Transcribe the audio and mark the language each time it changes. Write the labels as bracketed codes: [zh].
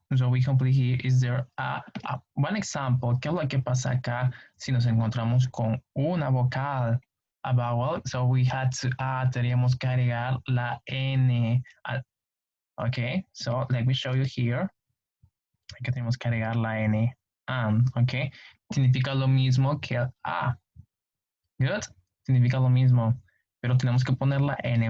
[en] So we complete here, is there a. [es] One example, ¿qué es lo que pasa acá si nos encontramos con una vocal? A vowel, so we had to [en] teníamos que agregar la N. Okay, so let me show you here. [es] Que tenemos que agregar la N. Okay, significa lo mismo que el A. Good, significa lo mismo, pero tenemos que poner la N.